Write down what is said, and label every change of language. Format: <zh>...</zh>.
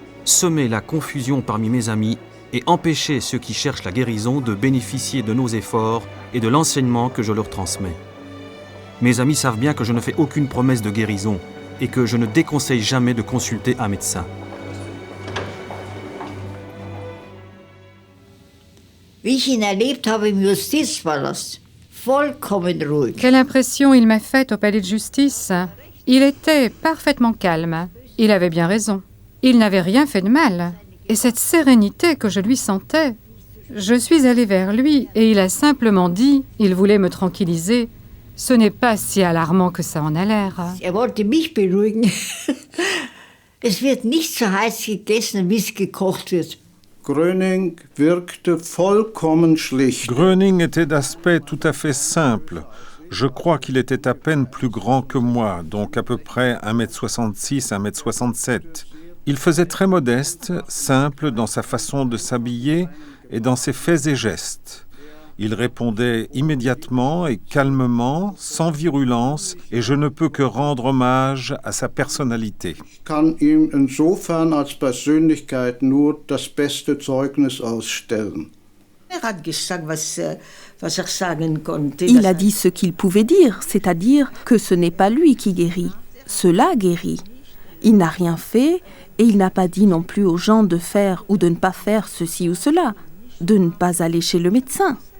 <fr>Semer la confusion parmi mes amis et empêcher ceux qui cherchent la guérison de bénéficier de nos efforts et de l'enseignement que je leur transmets. Mes amis savent bien que je ne fais aucune promesse de guérison et que je ne déconseille jamais de consulter un médecin.</fr> <de>Wie ich ihn erlebt habe im Justizpalast, vollkommen ruhig.</de> <fr>Quelle impression il m'a faite au palais de justice. Il était parfaitement calme. Il avait bien raison. Il n'avait rien fait de mal. Et cette sérénité que je lui sentais, je suis allée vers lui et il a simplement dit, il voulait me tranquilliser, ce n'est pas si alarmant que ça en a l'air.</fr> <de>wollte mich beruhigen. Es wird nicht so heiß gegessen, wie es gekocht wird. Gröning wirkte vollkommen schlicht.</de> <fr>Gröning était d'aspect tout à fait simple. Je crois qu'il était à peine plus grand que moi, donc à peu près 1m66, 1m67. Il faisait très modeste, simple dans sa façon de s'habiller et dans ses faits et gestes. Il répondait immédiatement et calmement, sans virulence, et je ne peux que rendre hommage à sa personnalité.</fr> <de>Ich kann ihm insofern als Persönlichkeit nur das beste Zeugnis ausstellen.</de> <fr>Il a dit ce qu'il pouvait dire, c'est-à-dire que ce n'est pas lui qui guérit, cela guérit. Il n'a rien fait et il n'a pas dit non plus aux gens de faire ou de ne pas faire ceci ou cela, de ne pas aller chez le médecin.</fr>